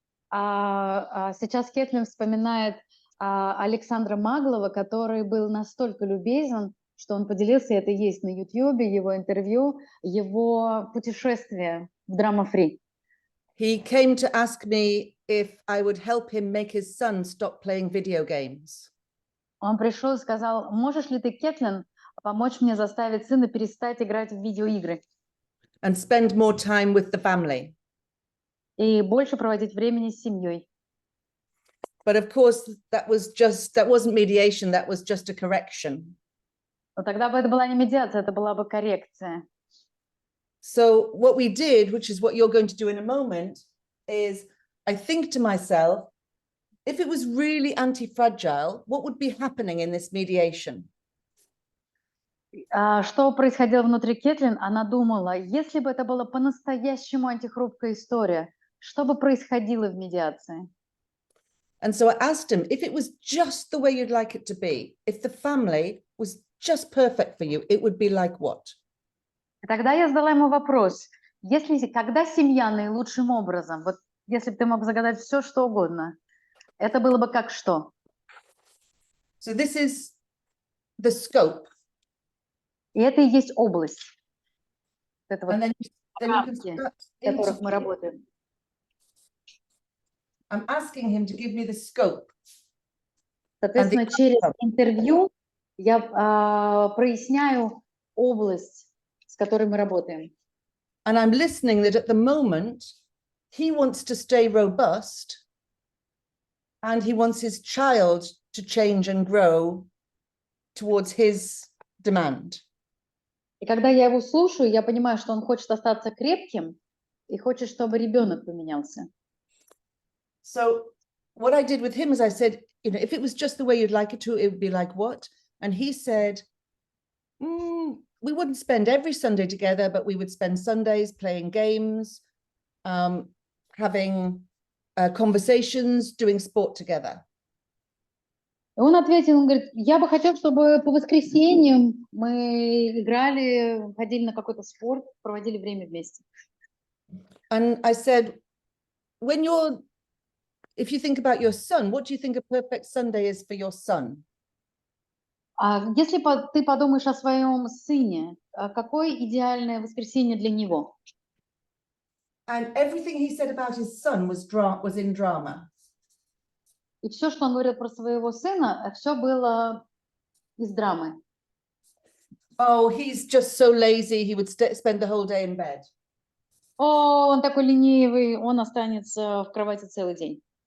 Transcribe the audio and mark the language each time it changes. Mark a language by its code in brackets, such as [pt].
[ru] Сейчас Кэтлин вспоминает Александра Маглова, который был настолько любезен, что он поделился, это есть на YouTube, его интервью, его путешествие в драма-фри. [en] He came to ask me if I would help him make his son stop playing video games. [ru] Он пришел и сказал, можешь ли ты, Кэтлин, помочь мне заставить сына перестать играть в видеоигры? [en] And spend more time with the family. [ru] И больше проводить времени с семьей. [en] But of course, that wasn't mediation, that was just a correction. [ru] Но тогда бы это была не медиация, это была бы коррекция. [en] So what we did, which is what you're going to do in a moment, is I think to myself, if it was really anti-fragile, what would be happening in this mediation? [ru] Что происходило внутри Кэтлин? Она думала, если бы это была по-настоящему антихрупкая история, что бы происходило в медиации? [en] And so I asked him if it was just the way you'd like it to be, if the family was just perfect for you, it would be like what? [ru] И тогда я задала ему вопрос, когда семья наилучшим образом, вот если бы ты мог загадать все, что угодно, это было бы как что? [en] So this is the scope. [ru] И это и есть область. Это вот [en] And then you can [ru] рамки, [en] start [ru] в которых мы [en] into- [ru] работаем. [en] I'm asking him to give me the scope. [ru] Соответственно, через интервью я проясняю область, с которой мы работаем. [en] And I'm listening that at the moment, he wants to stay robust and he wants his child to change and grow towards his demand. [ru] И когда я его слушаю, я понимаю, что он хочет остаться крепким и хочет, чтобы ребенок поменялся. [en] So what I did with him is I said, you know, if it was just the way you'd like it to, it would be like what? And he said, we wouldn't spend every Sunday together, but we would spend Sundays playing games, having conversations, doing sport together. [ru] И он ответил, он говорит, я бы хотел, чтобы по воскресеньям мы играли, ходили на какой-то спорт, проводили время вместе. [en] And I said, if you think about your son, what do you think a perfect Sunday is for your son? [ru] А если ты подумаешь о своем сыне, какое идеальное воскресенье для него? [en] And everything he said about his son was in drama. [ru] И все, что он говорил про своего сына, все было из драмы. [en] Oh, he's just so lazy, he would spend the whole day in bed. [ru] О, он такой ленивый, он останется в кровати целый день.